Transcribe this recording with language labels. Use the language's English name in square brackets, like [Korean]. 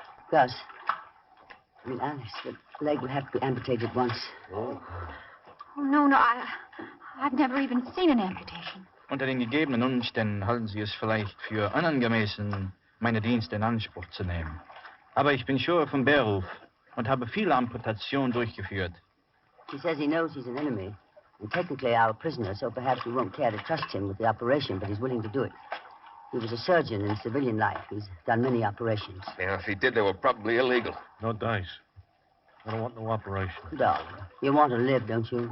[English] Gus, Alice, the leg will have to be amputated once. Oh, no, I've never even seen an amputation. [German] Unter den gegebenen Umständen halten Sie es vielleicht für unangemessen, meine Dienste in Anspruch zu nehmen. Aber ich bin Schur vom Beruf und habe viele Amputationen durchgeführt. [English] He says he knows he's an enemy, and technically our prisoner, so perhaps we won't care to trust him with the operation, but he's willing to do it. He was a surgeon in civilian life. He's done many operations. Yeah, if he did, they were probably illegal. No dice. I don't want no operation. Darling, you want to live, don't you?